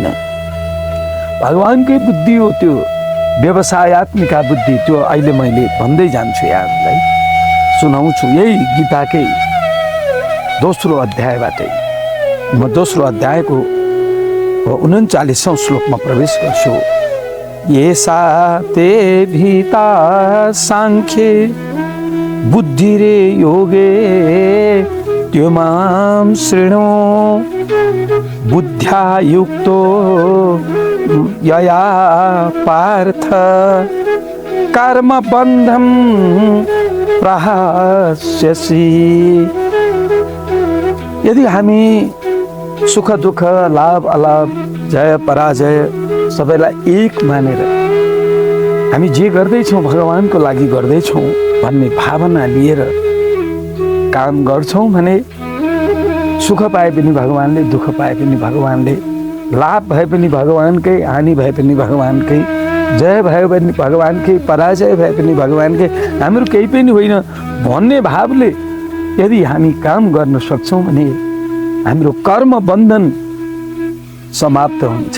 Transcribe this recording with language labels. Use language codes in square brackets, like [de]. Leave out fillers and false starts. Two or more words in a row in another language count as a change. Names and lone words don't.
[ne] भगवानकै बुद्धि हो त्यो व्यवसायत्मिका बुद्धि। त्यो अहिले मैले भन्दै जान्छु, यहाँलाई सुनाउँछु। यही गीताकै दोस्रो अध्यायबाटै म दोस्रो अध्यायको 39औं श्लोकमा प्रवेश गर्छु। [sa] येषा ते भीता सांख्ये बुद्धिरे योगे त्वमां शृणु बुद्ध्या युक्तो यया पार्थ कर्मबन्धं प्रहास्यसि। [ne] यदि हामी सुख दुःख लाभ अलाभ जय पराजय सबैलाई एक मानेर हामी जे गर्दैछौँ भगवानको लागि गर्दैछौँ भन्ने भावना लिएर काम गर्छौँ भने सुख पाए पनि भगवानले, दुःख पाए पनि भगवानले, लाभ भए पनि भगवानकै, हानि भए पनि भगवानकै, जय भयो भने भगवानकै, पराजय भए पनि भगवानकै, हाम्रो केही पनि होइन भन्ने भावले यदि हामी काम गर्न सक्छौँ भने हाम्रो कर्म बन्धन समाप्त हुन्छ।